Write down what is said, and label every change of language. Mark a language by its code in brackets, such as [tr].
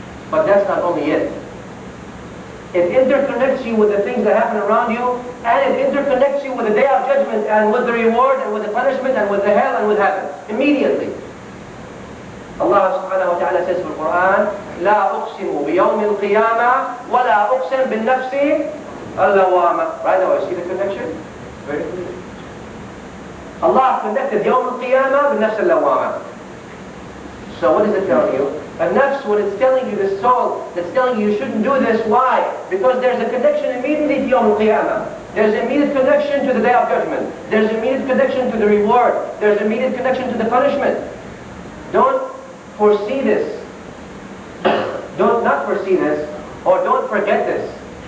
[en] But that's not only it. It interconnects you with the things that happen around you, and it interconnects you with the day of judgment, and with the reward, and with the punishment, and with the hell, and with heaven. Immediately. [ar] Allah subhanahu wa ta'ala [en] says in the Quran, [ar] لا أقسم بيوم القيامة ولا أقسم بالنفس اللوامة. [en] Right now, you see the connection? Very clear. Allah connected [ar] يوم القيامة بالنفس اللوامة. [en] So what is it telling you? A nafs, when it's telling you, the soul, that's telling you you shouldn't do this, why? Because there's a connection immediately to Yawm al-Qiyamah. There's immediate connection to the Day of Judgment. There's immediate connection to the reward. There's immediate connection to the punishment. Don't foresee this. Don't not foresee this, or don't forget this.